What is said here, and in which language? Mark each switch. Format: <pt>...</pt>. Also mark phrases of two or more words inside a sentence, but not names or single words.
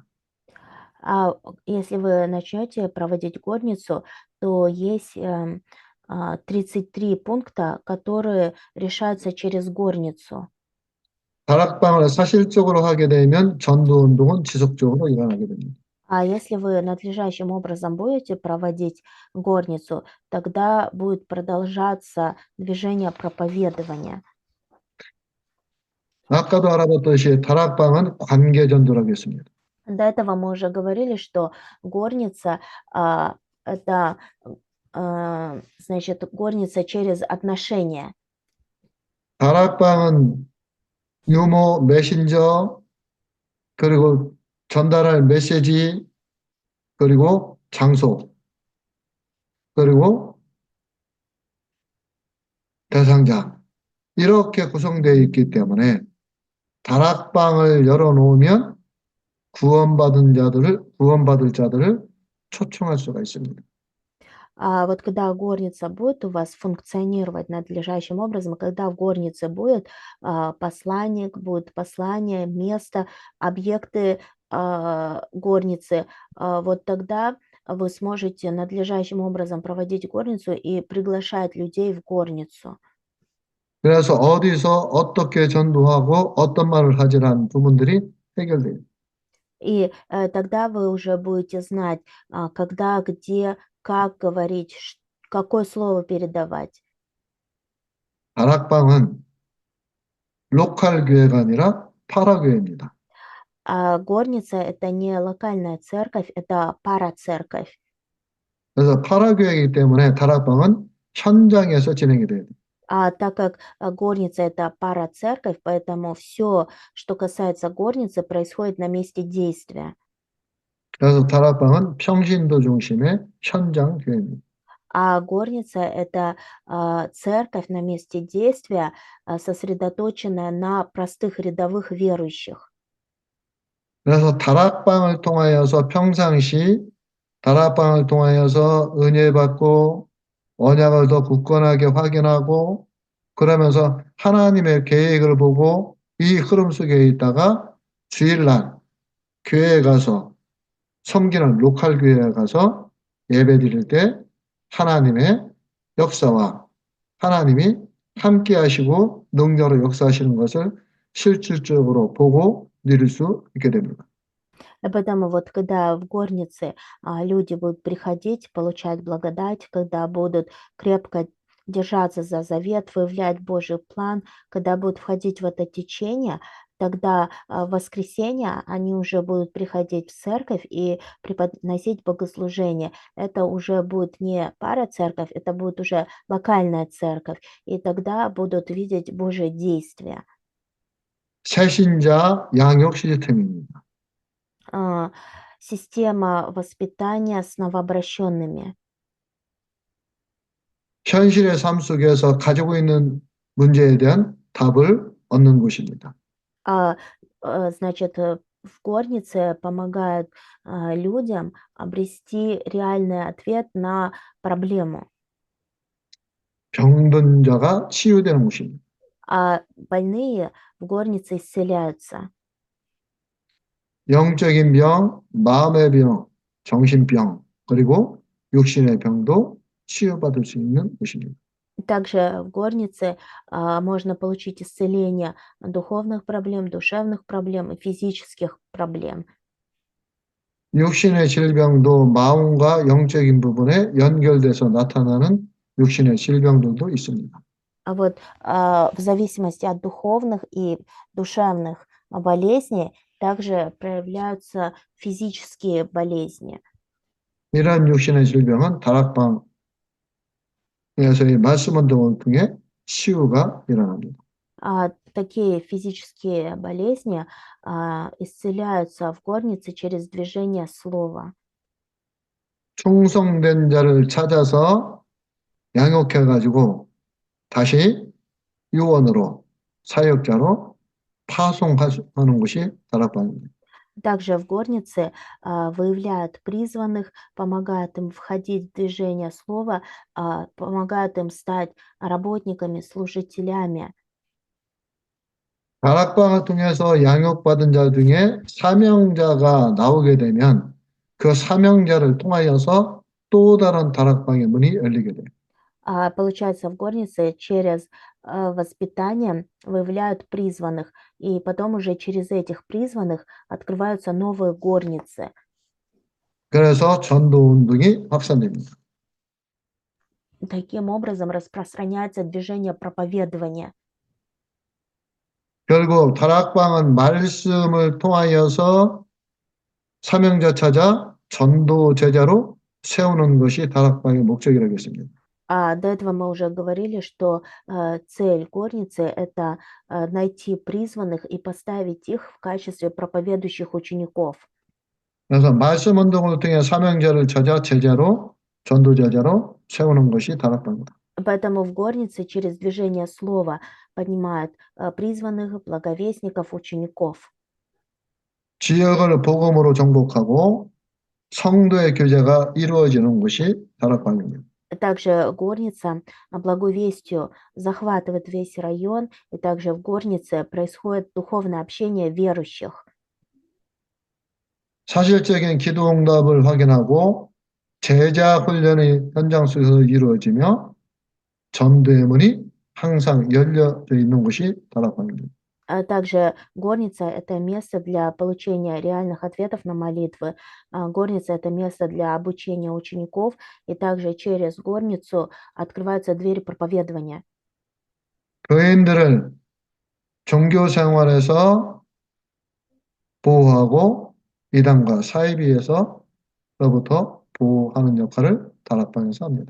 <ru>Если вы начнете проводить горницу, то есть 33 пункта, которые решаются через горницу.</ru> <ko>다락방을 사실적으로 하게 되면 전도운동은 지속적으로 일어나게 됩니다.</ko> <ru>Если вы надлежащим образом будете проводить горницу, тогда будет продолжаться движение проповедования.</ru> <ko>아까도 알아봤듯이 다락방은 관계 전도라고 했습니다.</ko> <ru>До этого мы уже говорили, что горница это значит горница через отношения.</ru> <ko>다락방은 유머, 메신저, 그리고 전달할 메시지, 그리고 장소, 그리고 대상자. 이렇게 구성되어 있기 때문에 다락방을 열어놓으면 구원받을 자들을 초청할 수가 있습니다.</ko> <ru>А вот когда горница будет у вас функционировать надлежащим образом, когда в горнице будет посланник, будет послание, место, объекты горницы, вот тогда вы сможете надлежащим образом проводить горницу и приглашать людей в горницу.</ru> <ko>그래서 어디서 어떻게 전도하고 어떤 말을 하지라는 부분들이 해결돼요.</ko> <ru>И тогда вы уже будете знать, когда, где, как говорить, какое слово передавать.</ru> <ko>다락방은 로컬 교회가 아니라 파라교회입니다.</ko> <ru>А горница это не локальная церковь, это парацерковь.</ru> <ko>그래서 파라교회이기 때문에 다락방은 현장에서 진행이 돼요.</ko> <ru>А так как горница это парацерковь, поэтому все, что касается горницы, происходит на месте действия.</ru> <ko>그래서 다락방은 평신도 중심의 현장 교회입니다.</ko> <ru>А горница это церковь на месте действия, сосредоточенная на простых рядовых верующих.</ru> <ko>그래서 다락방을 통하여서 평상시 다락방을 통하여서 은혜 받고 언약을 더 굳건하게 확인하고 그러면서 하나님의 계획을 보고 이 흐름 속에 있다가 주일날 교회에 가서 섬기는 로컬 교회에 가서 예배 드릴 때 하나님의 역사와 하나님이 함께 하시고 능력으로 역사하시는 것을 실질적으로 보고 누릴 수 있게 됩니다.</ko> <ru>И поэтому вот когда в горнице люди будут приходить, получать благодать, когда будут крепко держаться за завет, выявлять Божий план, когда будут входить в это течение, тогда в воскресенье они уже будут приходить в церковь и преподносить богослужение. Это уже будет не парацерковь, это будет уже локальная церковь. И тогда будут видеть Божие действия.</ru> <ko>새신자 양육 시스템입니다.</ko> <ru>Система воспитания с новообращенными.</ru> <ko>현실의 삶 속에서 가지고 있는 문제에 대한 답을 얻는 곳입니다.</ko> <ru>Значит, в горнице помогают людям обрести реальный ответ на проблему.</ru> <ko>병든 자가 치유되는 곳입니다.</ko> <ru>А больные в горнице исцеляются.</ru> <ko>영적인 병, 마음의 병, 정신병, 그리고 육신의 병도 치유받을 수 있는 곳입니다.</ko> <ru>Также в горнице можно получить исцеление духовных проблем, душевных проблем и физических проблем.</ru> <ko>육신의 질병도 마음과 영적인 부분에 연결돼서 나타나는 육신의 질병들도 있습니다.</ko> <ru>А вот в зависимости от духовных и душевных болезней также проявляются физические болезни.</ru> <ko>이러한 육신의 질병은 다락방에서의 말씀 운동을 통해 치유가 일어납니다.</ko> <ru>Такие физические болезни исцеляются в горнице через движение слова.</ru> <ko>충성된 자를 찾아서 양육해가지고 다시 유언으로 사역자로 파송하는 것이 다락방입니다.</ko> <ru>Также в горнице выявляют призванных, помогают им входить в движение слова, помогают им стать работниками, служителями.</ru> <ko>다락방을 통해서 양육받은 자 중에 사명자가 나오게 되면 그 사명자를 통하여서 또 다른 다락방의 문이 열리게 돼요.</ko> <ru>Получается, в горнице через воспитание выявляют призванных, и потом уже через этих призванных открываются новые горницы.</ru> <ko>그래서 전도 운동이 확산됩니다.</ko> <ru>Таким образом распространяется движение проповедования.</ru> <ko>결국 다락방은 말씀을 통하여서 사명자 찾아 전도 제자로 세우는 것이 다락방의 목적이라고 했습니다.</ko> <ru>До этого мы уже говорили, что цель горницы– это найти призванных и поставить их в качестве проповедующих учеников.</ru> <ko>그래서 말씀 운동을 통해 사명자를 찾아 제자로 전도 제자로 세우는 것이 다락방입니다.</ko> <ru>Поэтому в горнице через движение слова поднимают призванных, благовестников, учеников.</ru> <ko>지역을 복음으로 정복하고 성도의 교제가 이루어지는 것이 다락방입니다.</ko> <ru>Также горница благовестию захватывает весь район, и также в горнице происходит духовное общение верующих.</ru> <ko>사실적인 기도 응답을 확인하고 제자 훈련의 현장 속에서 이루어지며 전도의 문이 항상 열려져 있는 곳이 다락방입니다.</ko> <ru>Также горница– это место для получения реальных ответов на молитвы. Горница– это место для обучения учеников, и также через горницу открываются двери проповедования.</ru> <ko>교인들을 종교 생활에서 보호하고 이단과 사이비에서로부터 보호하는 역할을 다락방에서 합니다.</ko>